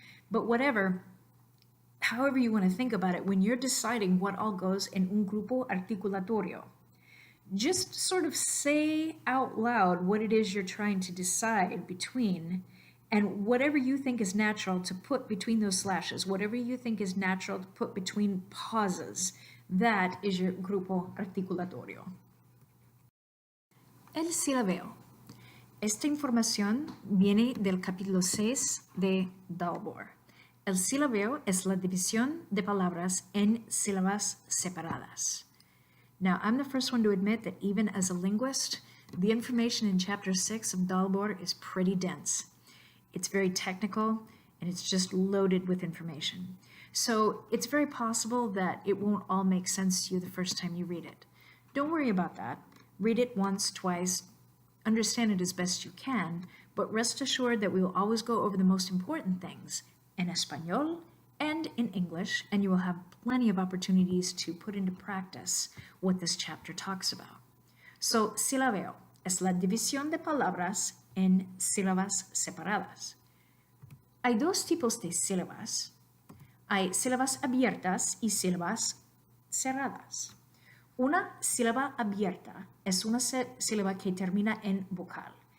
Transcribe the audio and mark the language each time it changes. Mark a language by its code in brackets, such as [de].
[en] But however you want to think about it, when you're deciding what all goes in un grupo articulatorio, just sort of say out loud what it is you're trying to decide between, and whatever you think is natural to put between those slashes, whatever you think is natural to put between pauses, that is your grupo articulatorio. [es] El silabeo. Esta información viene del capítulo 6 de Dalborg. El silabeo es la división de palabras en sílabas separadas. [en] Now, I'm the first one to admit that even as a linguist, the information in chapter 6 of Dalborg is pretty dense. It's very technical, and it's just loaded with information. So it's very possible that it won't all make sense to you the first time you read it. Don't worry about that. Read it once, twice, understand it as best you can, but rest assured that we will always go over the most important things in Espanol and in English, and you will have plenty of opportunities to put into practice what this chapter talks about. [es] So, silabeo es la división de palabras en sílabas separadas. Hay dos tipos de sílabas. Hay sílabas abiertas y sílabas cerradas. Una sílaba abierta es una sílaba que termina en vocal.